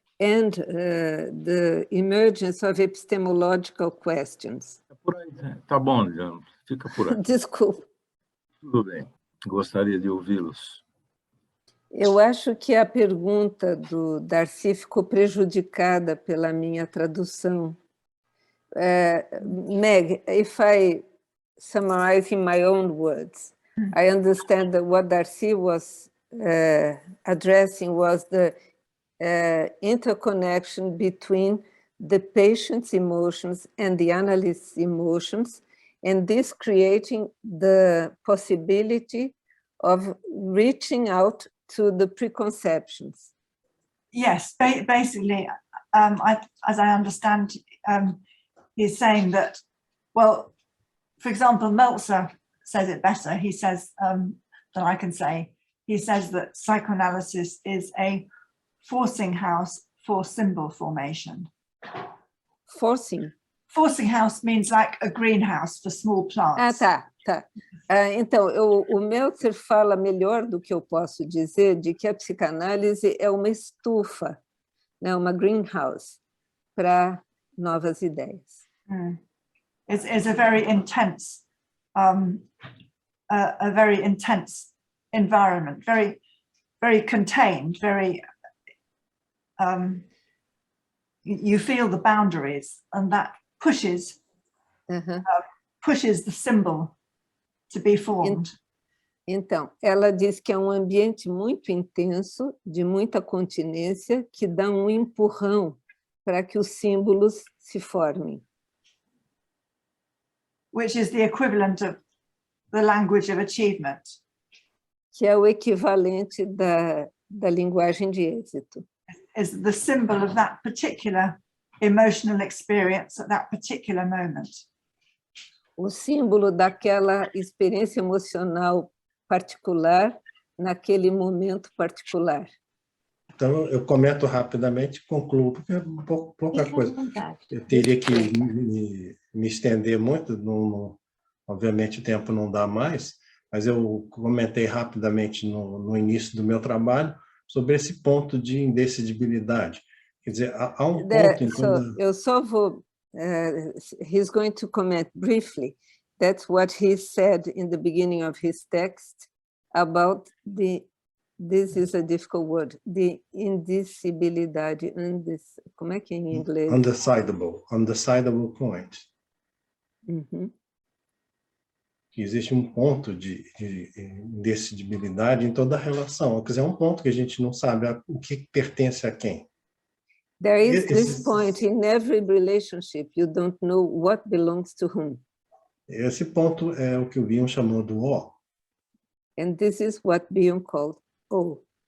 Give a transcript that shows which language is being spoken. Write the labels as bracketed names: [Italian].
[English] And the emergence of epistemological questions. [Portuguese] Por aí, tá bom, Leandro, fica por aí. Desculpa. Tudo bem, gostaria de ouvi-los. Eu acho que a pergunta do Darcy ficou prejudicada pela minha tradução. [English] Meg, if I summarize in my own words, I understand that what Darcy was addressing was the interconnection between the patient's emotions and the analyst's emotions, and this creating the possibility of reaching out to the preconceptions. Yes, basically, as I understand, he's saying that, well, for example, Meltzer says it better. He says, than I can say, he says that psychoanalysis is a forcing house for symbol formation. Forcing. Forcing house means like a greenhouse for small plants. [Portuguese] Tá. Então, o Meltzer fala melhor do que eu posso dizer de que a psicanálise é uma estufa, né, uma greenhouse para novas ideias. [English] It's a very intense, a very intense environment, very, very contained, very. You feel the boundaries, and that pushes the symbol to be formed. [Portuguese] Então, ela diz que é um ambiente muito intenso, de muita continência, que dá um empurrão para que os símbolos se formem. [English] Which is the equivalent of the language of achievement. [Portuguese] Que é o equivalente da linguagem de êxito. [English] Is the symbol of that particular emotional experience at that particular moment. [Portuguese] O símbolo daquela experiência emocional particular, naquele momento particular. Então, eu comento rapidamente e concluo, porque é pouca coisa. Eu teria que me estender muito, obviamente o tempo não dá mais, mas eu comentei rapidamente no início do meu trabalho sobre esse ponto de indecidibilidade. Quer dizer, há um ponto... Eu só vou... [English] he's going to comment briefly. That's what he said in the beginning of his text about this is a difficult word, the [Portuguese] indecibilidade, como é que é em inglês? [English] Undecidable point. [Portuguese] Que existe um ponto de indecidibilidade em toda a relação. Quer dizer, é um ponto que a gente não sabe o que pertence a quem. [English] There is this point in every relationship, you don't know what belongs to whom. [Portuguese] Esse ponto é o que o Bion chamou do O. [English] And this is what Bion called O.